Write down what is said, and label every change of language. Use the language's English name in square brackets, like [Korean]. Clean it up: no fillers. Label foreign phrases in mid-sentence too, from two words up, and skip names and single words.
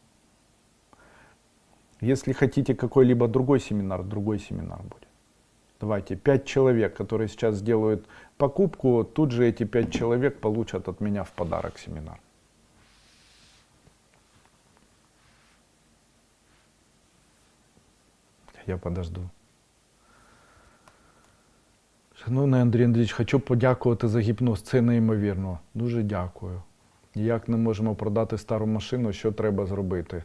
[Russian] Если хотите какой-либо другой семинар будет. Давайте, 5 человек, которые сейчас сделают покупку, тут же эти 5 человек получат от меня в подарок семинар. Я подожду. [Ukrainian] Шановний Андрій Андрійович, хочу подякувати за гіпноз, це неймовірно. Дуже дякую. Ніяк не можемо продати стару машину, що треба зробити?